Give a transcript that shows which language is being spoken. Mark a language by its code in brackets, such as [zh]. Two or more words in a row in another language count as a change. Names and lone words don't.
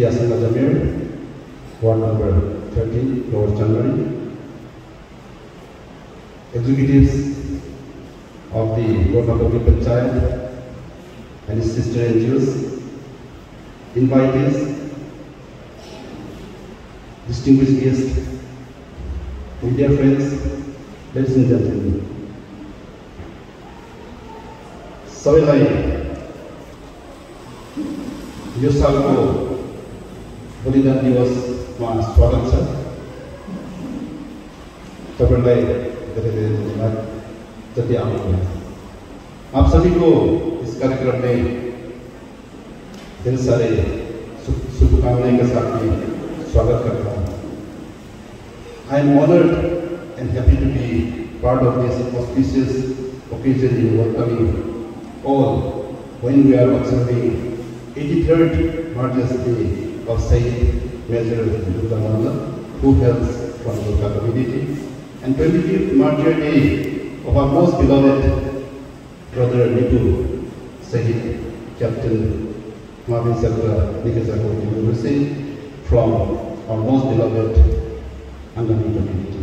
[en] Asanga Jamir, Ward number 30, Lower Chanmari, executives of the Gorkha Public Panchayat and its sister NGOs, invitees, distinguished guests, media friends, ladies and gentlemen. [ne] सबैलाई यो सालको बलिदान दिवसमा स्वागत छ। तपाईलाई धेरै धेरै धन्यवाद जति आउनुभयो। [hi] आप सभी को इस कार्यक्रम में ढेर सारे शुभकामनाएं के साथ में स्वागत करता हूँ। [en] I am honored and happy to be part of this auspicious occasion in welcoming all when we are observing 83rd Martrys Day of Sayyid Major Durga, who hails from the Gorkha community, and 25th Martyr Day of our most beloved brother Nitu, Sayyid Captain Mahavir Chakra Nikitako University, from our most beloved Angami community.